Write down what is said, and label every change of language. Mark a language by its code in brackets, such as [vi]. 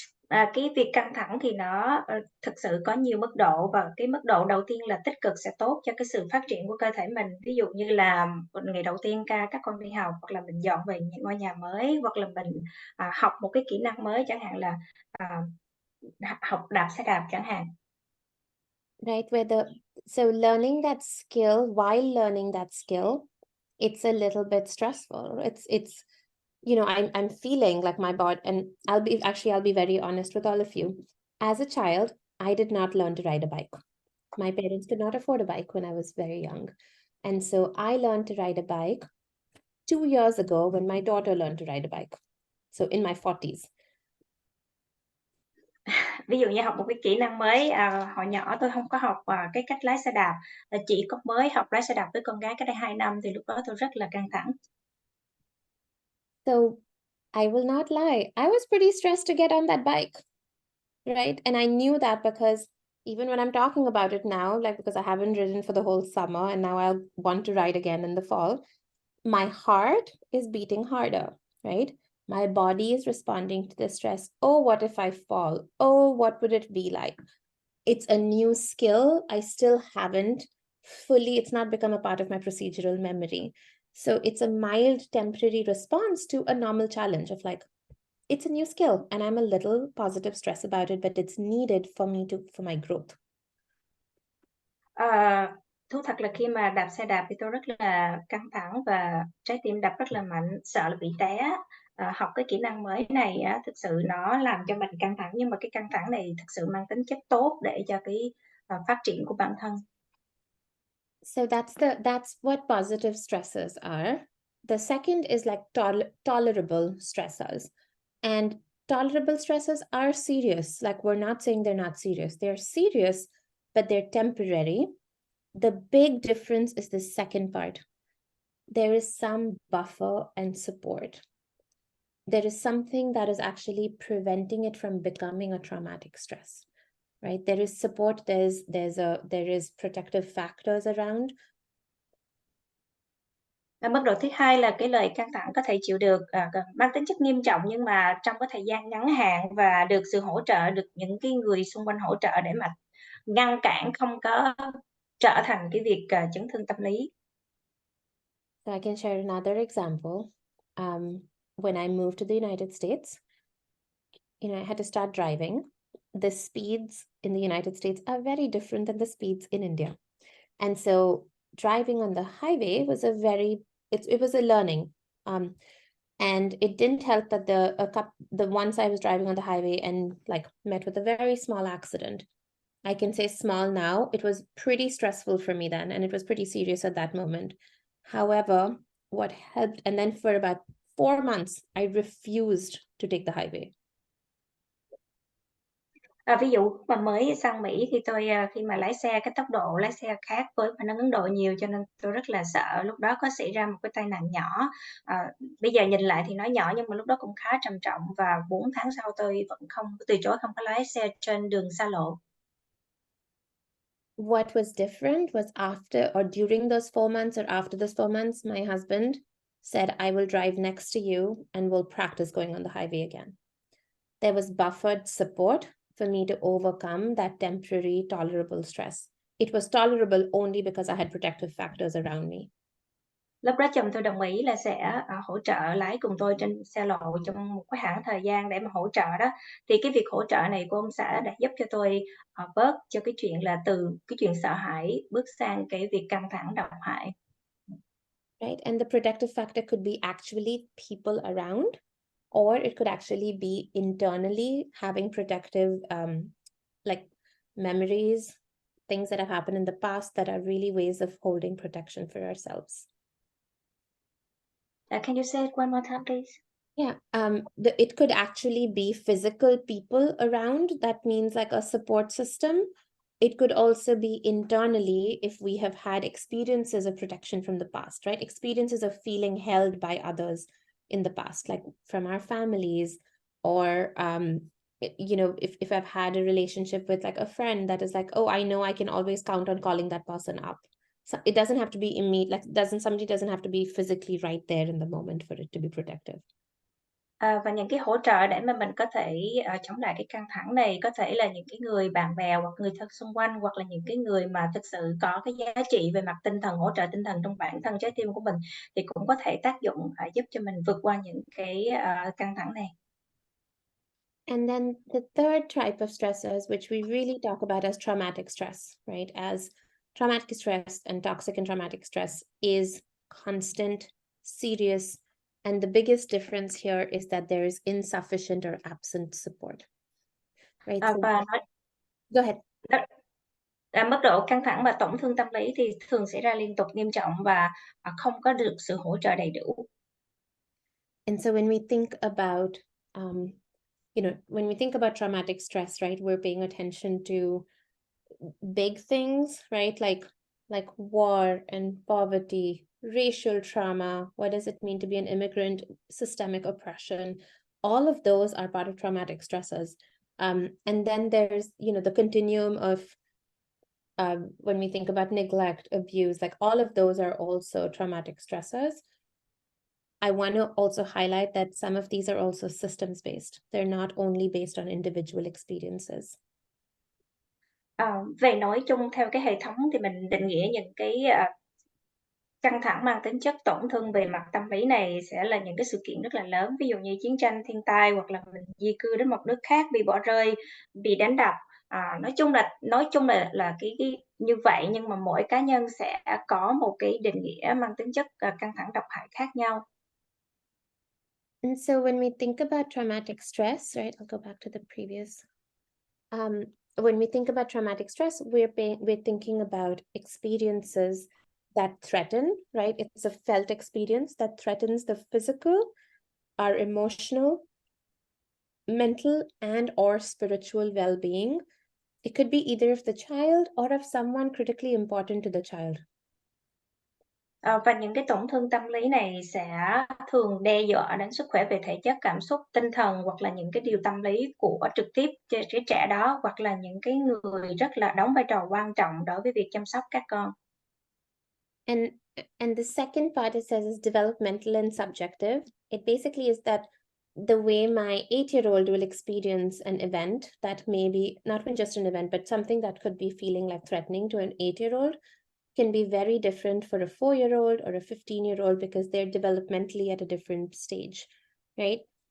[vi] Cái việc căng thẳng thì nó thực sự có nhiều mức độ, và cái mức độ đầu tiên là tích cực sẽ tốt cho cái sự phát triển của cơ thể mình. Ví dụ như là ngày đầu tiên các con đi học, hoặc là mình dọn về những ngôi nhà mới, hoặc là mình học một cái kỹ năng mới, chẳng hạn là học đạp xe đạp chẳng hạn. [en] Right, so learning that skill, while learning that skill, it's a little bit stressful. It's you know, I'm feeling like my body, and I'll be very honest with all of you. As a child, I did not learn to ride a bike. My parents could not afford a bike when I was very young. And so I learned to ride a bike 2 years ago when my daughter learned to ride a bike. So in my 40s. [vi] Ví dụ như học một cái kỹ năng mới, hồi nhỏ tôi không có học cái cách lái xe đạp, chỉ có mới học lái xe đạp với con gái cách đây 2 năm thì lúc đó tôi rất là căng thẳng. [en] So I will not lie, I was pretty stressed to get on that bike, right? And I knew that because even when I'm talking about it now, like because I haven't ridden for the whole summer and now I'll want to ride again in the fall, my heart is beating harder, right? My body is responding to the stress. Oh, what if I fall? Oh, what would it be like? It's a new skill. I still haven't fully, it's not become a part of my procedural memory. So it's a mild temporary response to a normal challenge of like, it's a new skill and I'm a little positive stress about it, but it's needed for me for my growth. [vi] Thú thật là khi mà đạp xe đạp thì tôi rất là căng thẳng và trái tim đập rất là mạnh, sợ là bị té. Học cái kỹ năng mới này á, thực sự nó làm cho mình căng thẳng, nhưng mà cái căng thẳng này thực sự mang tính chất tốt để cho cái phát triển của bản thân. [en] So that's what positive stressors are. The second is like tolerable stressors. And tolerable stressors are serious. Like we're not saying they're not serious. They're serious, but they're temporary. The big difference is the second part. There is some buffer and support. There is something that is actually preventing it from becoming a traumatic stress, right? There is support, there is protective factors around. [vi] Mức độ thứ hai là cái lời căng thẳng có thể chịu được, mang tính chất nghiêm trọng nhưng mà trong cái thời gian ngắn hạn và được sự hỗ trợ, được những cái người xung quanh hỗ trợ để mà ngăn cản không có trở thành cái việc chấn thương tâm lý. [en] So I can share another example. When I moved to the United States, I had to start driving. The speeds in the United States are very different than the speeds in India. And so driving on the highway was it was a learning. And it didn't help that the once I was driving on the highway and like met with a very small accident. I can say small now. It was pretty stressful for me then, and it was pretty serious at that moment. However, what helped, and then for about 4 months, I refused to take the highway. [vi] Ví dụ mà mới sang Mỹ thì tôi khi mà lái xe cái tốc độ lái xe khác với phản ứng Ấn Độ nhiều, cho nên tôi rất là sợ lúc đó có xảy ra một cái tai nạn nhỏ. Bây giờ nhìn lại thì nó nhỏ nhưng mà lúc đó cũng khá trầm trọng, và 4 tháng sau tôi vẫn từ chối không có lái xe trên đường xa lộ. [en] What was different was after or during those 4 months or after those 4 months, my husband said, I will drive next to you and we'll practice going on the highway again. There was buffered support for me to overcome that temporary tolerable stress. It was tolerable only because I had protective factors around me. [vi] Lúc đó chồng tôi đồng ý là sẽ hỗ trợ lái cùng tôi trên xe lộ trong một cái khoảng thời gian để mà hỗ trợ đó. Thì cái việc hỗ trợ này của ông xã đã giúp cho tôi bớt cho cái chuyện là từ cái chuyện sợ hãi bước sang cái việc căng thẳng độc hại. [en] Right, and the protective factor could be actually people around, or it could actually be internally having protective like memories, things that have happened in the past that are really ways of holding protection for ourselves. Can you say it one more time, please? Yeah, it could actually be physical people around. That means like a support system. It could also be internally if we have had experiences of protection from the past, right? Experiences of feeling held by others in the past, like from our families, or if I've had a relationship with like a friend that is like, oh, I know I can always count on calling that person up. So it doesn't have to be immediate, like somebody doesn't have to be physically right there in the moment for it to be protective. Và những cái hỗ trợ để mà mình có thể chống lại cái căng thẳng này có thể là những cái người bạn bè hoặc người thân xung quanh, hoặc là những cái người mà thực sự có cái giá trị về mặt tinh thần, hỗ trợ tinh thần trong bản thân trái tim của mình, thì cũng có thể tác dụng giúp cho mình vượt qua những cái căng thẳng này. And then the third type of stressors, which we really talk about as traumatic stress, right? As traumatic stress and toxic and traumatic stress is constant, serious, and the biggest difference here is that there is insufficient or absent support, right? Go ahead. [vi] Mức độ căng thẳng và tổn thương tâm lý thì thường xảy ra liên tục, nghiêm trọng và không có được sự hỗ trợ đầy đủ. [en] And so when we think about when we think about traumatic stress, right, we're paying attention to big things, right? Like war and poverty, racial trauma. What does it mean to be an immigrant? Systemic oppression. All of those are part of traumatic stresses. And then there's, the continuum of when we think about neglect, abuse, like all of those are also traumatic stressors. I want to also highlight that some of these are also systems-based. They're not only based on individual experiences. [vi] Về nói chung theo cái hệ thống thì mình định nghĩa những cái căng thẳng mang tính chất tổn thương về mặt tâm lý này sẽ là những cái sự kiện rất là lớn, ví dụ như chiến tranh, thiên tai, hoặc là mình di cư đến một nước khác, bị bỏ rơi, bị đánh đập. Nói chung là cái như vậy, nhưng mà mỗi cá nhân sẽ có một cái định nghĩa mang tính chất căng thẳng độc hại khác nhau. [en] And so when we think about traumatic stress, right, I'll go back to the previous. When we think about traumatic stress, we're thinking about experiences that threaten, right? It's a felt experience that threatens the physical, our emotional, mental, and or spiritual well-being. It could be either of the child or of someone critically important to the child. [vi] Và những cái tổn thương tâm lý này sẽ thường đe dọa đến sức khỏe về thể chất, cảm xúc, tinh thần, hoặc là những cái điều tâm lý của trực tiếp cái trẻ đó, hoặc là những cái người rất là đóng vai trò quan trọng đối với việc chăm sóc các con. [en] And the second part it says is developmental and subjective. It basically is that the way my 8-year-old will experience an event that may be not even just an event, but something that could be feeling like threatening to an 8-year-old can be very different for a 4-year-old or a 15-year-old because they're developmentally at a different stage, right?